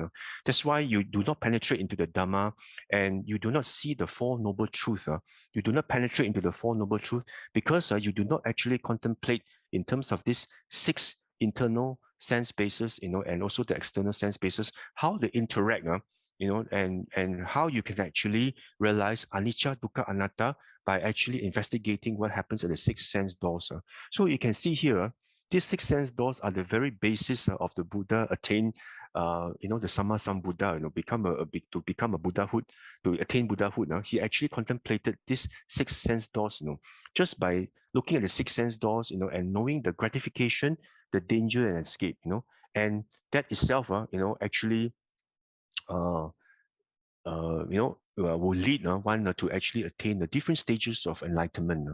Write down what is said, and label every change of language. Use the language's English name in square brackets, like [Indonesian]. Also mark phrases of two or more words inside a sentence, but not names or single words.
[English] That's why you do not penetrate into the Dhamma, and you do not see the Four Noble Truths. You do not penetrate into the Four Noble Truths because you do not actually contemplate in terms of this six internal sense bases, and also the external sense bases, how they interact, and how you can actually realize [Pali] anicca, dukkha, anatta [English] by actually investigating what happens at the six sense doors. So you can see here, these six sense doors are the very basis of the Buddha attain, the [Pali] Samma Sambuddha, [English] to become a Buddhahood, to attain Buddhahood. He actually contemplated these six sense doors, just by looking at the six sense doors, and knowing the gratification, the danger and escape, and that itself, actually, will lead one to actually attain the different stages of enlightenment.